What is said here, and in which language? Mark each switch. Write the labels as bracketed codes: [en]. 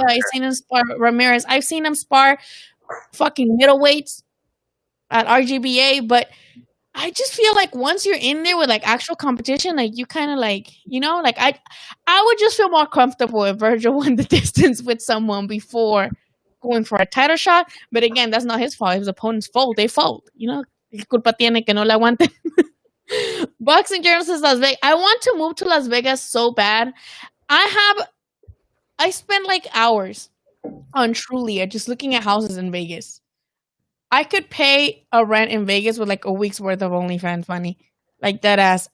[en] I've seen him spar Ramirez. I've seen him spar fucking middleweights at RGBA. But I just feel like once you're in there with like actual competition, like you kind of like, like I would just feel more comfortable if Virgil won the distance with someone before going for a title shot. But again, that's not his fault. His opponent's fault. They fault. [es] ¿Qué culpa tiene que no le aguanten? [en] Boxing Journal says Las Vegas. I want to move to Las Vegas so bad. I spend like hours on Trulia just looking at houses in Vegas. I could pay a rent in Vegas with like a week's worth of OnlyFans money. Like dead ass.